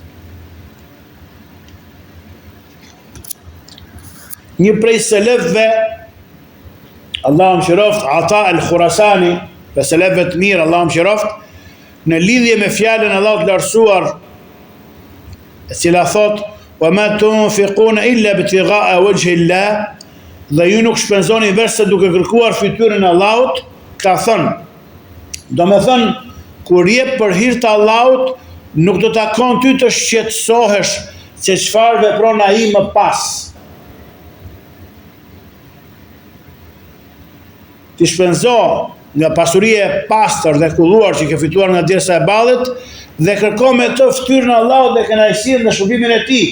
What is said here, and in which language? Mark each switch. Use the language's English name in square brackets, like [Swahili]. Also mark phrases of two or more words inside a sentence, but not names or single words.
[Albanian] Një prej selefëve, Allahu mëshiroft, Ata al-Khurasani, për selefëve të mirë, Allahu mëshiroft, në lidhje me fjalën Allahu të lartësuar, e cila thot, [Arabic] wa ma tunfiquna illa ibtigha'a wajhi Allah, [Albanian] dhe ju nuk shpenzoni veçse duke kërkuar fytyrën e Allahut, ka thënë, domethënë, kur jep për hir të Allahut, nuk do takon ty të shqetësohesh se çfarë vepron ai më pas. Ti shpenzo nga pasuria e pastër dhe kulluar që ke fituar nga djersa e ballit dhe kërko me të fytyrën e Allahut dhe kënaqësinë dhe shërbimin e tij.